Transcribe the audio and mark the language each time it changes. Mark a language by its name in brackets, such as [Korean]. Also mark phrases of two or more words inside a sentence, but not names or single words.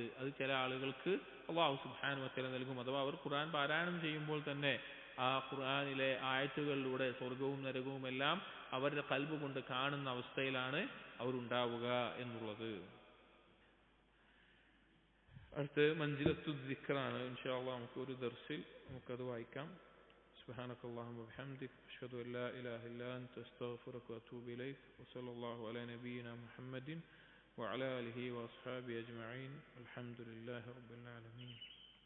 [Malayalam] അത് ചില ആളുകൾക്ക് [Arabic] الله سبحانه وتعالى [Malayalam] നൽകും. അഥവാ അവർ ഖുർആൻ പാരായണം ചെയ്യുമ്പോൾ തന്നെ ആ ഖുർആനിലെ ആയത്തുകളിലൂടെ സ്വർഗവും നരകവും എല്ലാം അവരുടെ ഖൽബ് കൊണ്ട് കാണുന്ന അവസ്ഥയിലാണ് അവരുണ്ടാവുക എന്നുള്ളത്. അടുത്ത് [Arabic] منزلة الذكر. إن شاء الله [Malayalam] നമുക്ക് ഒരു ദർസിൽ നമുക്കത് വായിക്കാം. [Arabic] سبحانك اللهم وبحمدك أشهد أن لا إله إلا أنت أستغفرك وأتوب إليك وصلى الله على نبينا محمد وعلى آله وأصحابه أجمعين الحمد لله رب العالمين.